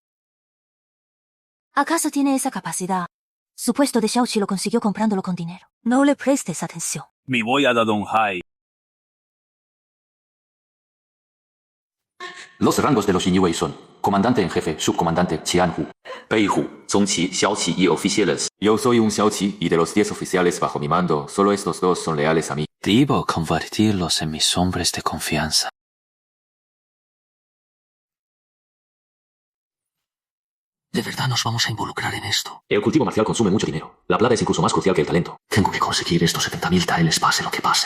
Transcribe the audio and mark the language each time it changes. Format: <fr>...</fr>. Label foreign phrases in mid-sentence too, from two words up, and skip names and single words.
<es>¿Acaso tiene esa capacidad? Su puesto de Xiaoqi lo consiguió comprándolo con dinero. No le prestes atención. Mi voy a Don Hai. Los rangos de los Xinyue son comandante en jefe, subcomandante, Qianhu.</es> <zh>贝虎、宗崎、骁骑</zh> <es>y oficiales. Yo soy un Xiaoqi y de los 10 oficiales bajo mi mando, solo estos dos son leales a mí. Debo convertirlos en mis hombres de confianza. ¿De verdad nos vamos a involucrar en esto? El cultivo marcial consume mucho dinero. La plata es incluso más crucial que el talento. Tengo que conseguir estos 70.000 taeles pase lo que pase.</es>